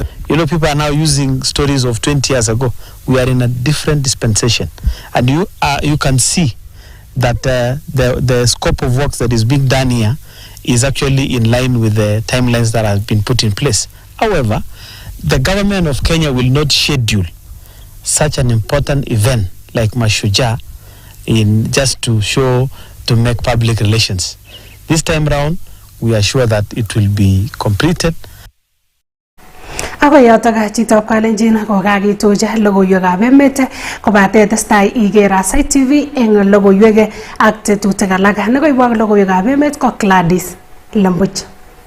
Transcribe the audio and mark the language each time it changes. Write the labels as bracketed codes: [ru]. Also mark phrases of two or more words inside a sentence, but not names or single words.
[en] You know, people are now using stories of 20 years ago. We are in a different dispensation, and you can see that the scope of work that is being done here is actually in line with the timelines that have been put in place. However, the government of Kenya will not schedule such an important event like Mashujaa in just to make public relations. This time round, we are sure that it will be completed. [kln] Ako yotok chitop kalenjin ko kakituja logoywekab emet kobate testai iker Aasai TV eng logoywek ak tetutik alak. Nekoibwok logoywekab emet ko Gladys Lembuch.